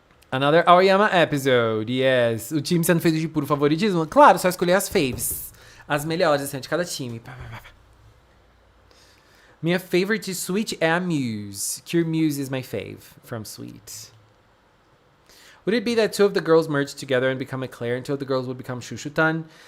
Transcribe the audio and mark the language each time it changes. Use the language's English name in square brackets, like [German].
[English] Another Aoyama episode, yes. [Portuguese] O time sendo feito de puro favoritismo? Claro, só escolher as faves. As melhores, assim, de cada time. Minha favorite de Switch é a Muse. [English] Cure Muse is my fave from Sweet. Would it be that two of the girls merge together and become Eclair and two of the girls would become Shushutan?